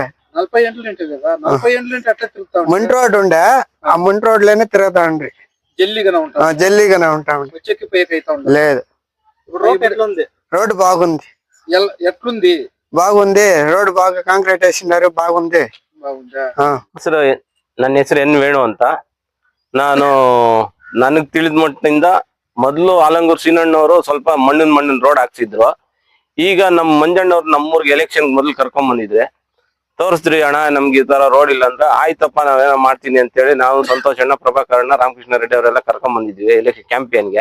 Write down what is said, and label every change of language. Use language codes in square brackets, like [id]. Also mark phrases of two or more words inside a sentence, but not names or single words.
[te] 40 ఏళ్ళ నుండి లేదా? 40 ఏళ్ళ నుండి అట్లా తిరుగుతా ముంటి రోడ్ ఉండే, ఆ ముంటి రోడ్ లోనే తిరుగుతా ఉండ్రి. జల్లీగానే ఉంటాం. జల్లీగానే ఉంటాం. వచ్చేకి పైకి అయితే లేదు. రోడ్ ఎట్లుంది? రోడ్డు బాగుంది. ఎట్లుంది? బాగుంది. రోడ్డు బాగా కాంక్రీట్ వేసినారు, బాగుంది. బాగుందా? [kn] ನನ್ನ ಹೆಸರು ಎನ್ ವೇಣು ಅಂತ. ನಾನು ನನಗ್ ತಿಳಿದ ಮಟ್ಟಿಂದ ಮೊದಲು ಆಲಂಗೂರ್ ಸೀನಣ್ಣವರು ಸ್ವಲ್ಪ ಮಣ್ಣಿನ ರೋಡ್ ಹಾಕ್ಸಿದ್ರು. ಈಗ ನಮ್ಮ ಮಂಜಣ್ಣವ್ರು ನಮ್ಮೂರ್ಗೆ ಎಲೆಕ್ಷನ್ ಮೊದಲು ಕರ್ಕೊಂಡ್ ಬಂದಿದ್ರೆ, ತೋರಿಸ್ರಿ ಅಣ್ಣ ನಮ್ಗೆ ಈ ತರ ರೋಡ್ ಇಲ್ಲ ಅಂದ್ರೆ, ಆಯ್ತಪ್ಪ ನಾವೇನೋ ಮಾಡ್ತೀನಿ ಅಂತ ಹೇಳಿ ನಾವು ಸಂತೋಷ್ ಅಣ್ಣ, ಪ್ರಭಾಕರ್ ಅಣ್ಣ, ರಾಮಕೃಷ್ಣ ರೆಡ್ಡಿ ಅವರೆಲ್ಲ ಕರ್ಕೊಂಡ್ ಬಂದಿದ್ವಿ [en] election campaign.